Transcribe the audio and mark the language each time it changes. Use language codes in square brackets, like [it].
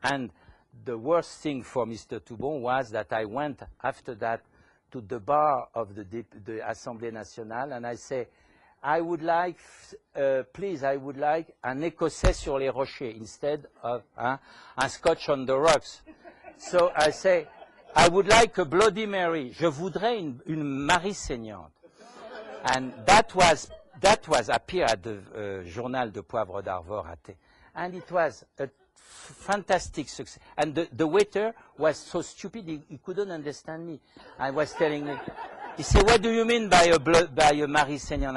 [en] And the worst thing for Mr. Toubon was that I went after that to the bar of the Assemblée Nationale, and I say, I would like, please, I would like [fr] un écossais sur les rochers [en] instead of un scotch on the rocks. So I say, I would like a Bloody Mary. [fr] Je voudrais une Marie saignante. [en] And that was appeared at the journal de Poivre d'Arvor. And it was a fantastic success. And the waiter was so stupid, he couldn't understand me. I was telling him, he said, what do you mean by a Marie saignante?